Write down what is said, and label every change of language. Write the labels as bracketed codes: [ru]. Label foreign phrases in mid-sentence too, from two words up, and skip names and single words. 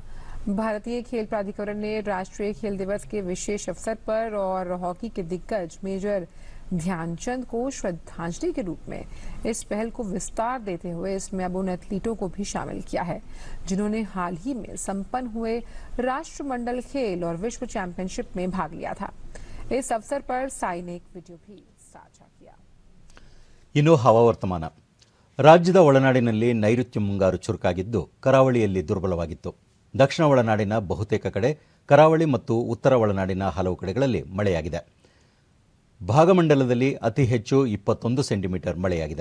[hi] भारतीय खेल प्राधिकरण ने राष्ट्रीय खेल दिवस के विशेष अवसर पर और हॉकी के दिग्गज मेजर ध्यानचंद को श्रद्धांजलि के रूप में इस पहल को विस्तार देते हुए इसमें अब उन एथलीटों को भी शामिल किया है जिन्होंने हाल ही में संपन्न हुए राष्ट्रमंडल खेल और विश्व चैंपियनशिप में भाग लिया था। इस अवसर पर साई ने एक वीडियो भी साझा किया। [kn] ಇನ್ನು ಹವಾವರ್ತಮಾನ. ರಾಜ್ಯದ ಒಳನಾಡಿನಲ್ಲಿ ನೈಋತ್ಯ ಮುಂಗಾರು ಚುರುಕಾಗಿದ್ದು ಕರಾವಳಿಯಲ್ಲಿ ದುರ್ಬಲವಾಗಿತ್ತು. ದಕ್ಷಿಣ ಒಳನಾಡಿನ ಬಹುತೇಕ ಕಡೆ, ಕರಾವಳಿ ಮತ್ತು ಉತ್ತರ ಒಳನಾಡಿನ ಹಲವು ಕಡೆಗಳಲ್ಲಿ ಮಳೆಯಾಗಿದೆ. ಭಾಗಮಂಡಲದಲ್ಲಿ ಅತಿ ಹೆಚ್ಚು 21 ಸೆಂಟಿಮೀಟರ್ ಮಳೆಯಾಗಿದೆ.